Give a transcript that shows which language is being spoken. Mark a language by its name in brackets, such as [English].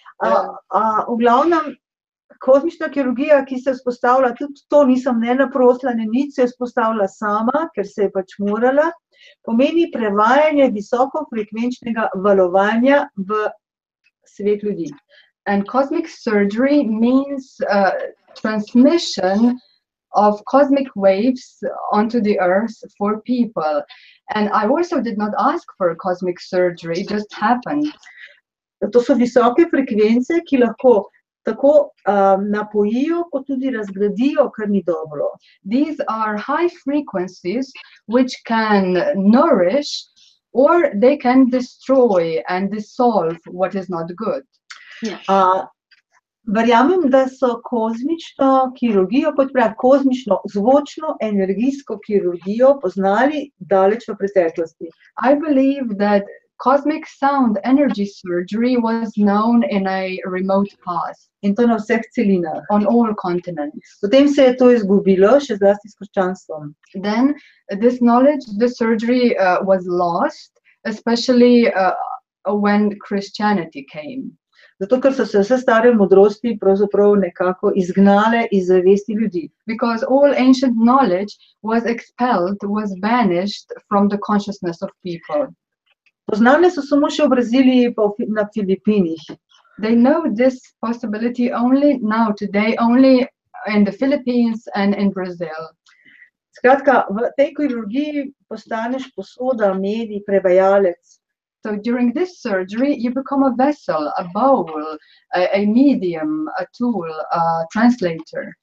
[Slovenian] V glavnem, kozmična kirurgija, ki se vzpostavlja, tudi to nisem ne naprosila, ne nič se vzpostavila sama, ker se je pač morala, pomeni prevajanje visokofrekvenčnega valovanja v svet ljudi. [English] And cosmic surgery means transmission of cosmic waves onto the earth for people. And I also did not ask for cosmic surgery, it just happened. [Slovenian] To so visoke frekvence, ki lahko tako napojijo, kot tudi razgradijo, kar ni dobro. [English] These are high frequencies which can nourish or they can destroy and dissolve what is not good. [Slovenian] Verjamem, da so kozmično kirurgijo, kot pravi, kozmično zvočno energijsko kirurgijo poznali daleč v preteklosti. [English] I believe that cosmic sound energy surgery was known in a remote past. [Slovenian] In to na vseh celinah. [English] On all continents. [Slovenian] Potem se je to izgubilo, še zlasti s krščanstvom. [English] Then this knowledge, the surgery was lost, especially when Christianity came. [Slovenian] Zato, ker so se vse stare modrosti pravzaprav nekako izgnale iz zavesti ljudi. [English] Because all ancient knowledge was expelled, was banished from the consciousness of people. [Slovenian] Poznane so samo še v Braziliji pa na Filipinih. [English] They know this possibility only now, today, only in the Philippines and in Brazil. [Slovenian] Skratka, v tej kirurgiji postaneš posoda, medij, prevajalec. [English] So during this surgery, you become a vessel, a bowl, a medium, a tool, a translator.